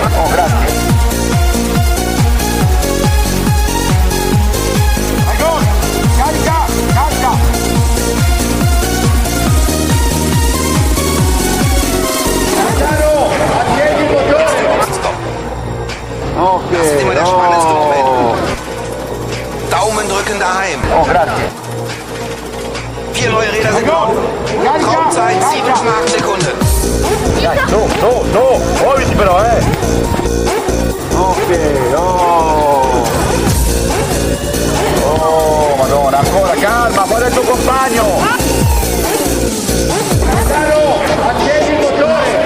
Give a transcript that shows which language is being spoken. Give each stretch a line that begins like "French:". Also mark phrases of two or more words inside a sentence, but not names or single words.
Italian: Oh, grazie. Carica, carica. Capitano, accendi il motore. Stop. Ok,
German: Das ist immer der spannendste oh. Moment. Daumen drücken daheim.
Italian: Oh, grazie.
German: 4 neue Räder sind gebaut. Raumzeit 7,8 Sekunden.
Italian: Dai, su, muoviti però, Ok, oh. Oh, Madonna, ancora, calma, qual è il tuo compagno? Capitano, accendi il motore.